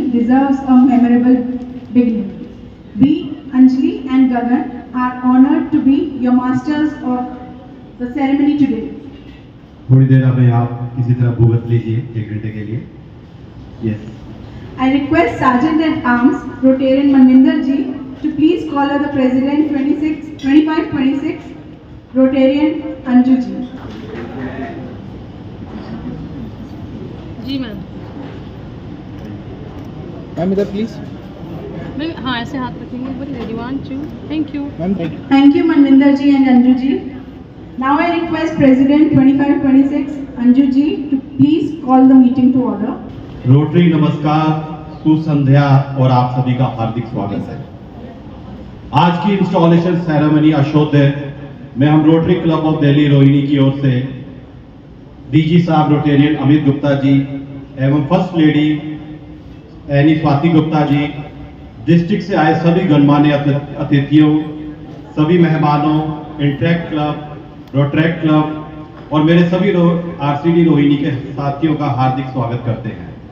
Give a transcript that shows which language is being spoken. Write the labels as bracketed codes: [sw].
[en] deserves a memorable beginning. We, Anjali and Gagan, are honored to be your masters of the ceremony today. [hi] थोड़ी देर अभी आप किसी तरह भुगत लीजिए 1 घंटे के लिए. [en] Yes. I request Sergeant at Arms, Rotarian Manvinder ji, to please call the President 2526, Rotarian Anju ji. [hi] Ji ma'am. Ma'am इधर प्लीज. मैम हाँ ऐसे हाथ रखेंगे. [en] But ready 1 2. Thank you. Ma'am thank you. Thank you, Manvinder ji and Anju ji. Now I request President 2526, Anju ji, to please call the meeting to order. [hi] Rotary नमस्कार, सुसंध्या और आप सभी का हार्दिक स्वागत है. आज की इंस्टॉलेशन सेरेमनी अशोध्य में हम rotary club of Delhi Rohini की ओर से डीजी साहब रोटेरियन अमित गुप्ता जी एवं first lady any Swati Gupta ji, district से आए सभी गणमान्य अतिथियों, सभी मेहमानों, इंटरेक्ट क्लब, रोटरेक्ट क्लब और मेरे सभी आरसीडी रोहिणी के साथियों का हार्दिक स्वागत करते हैं.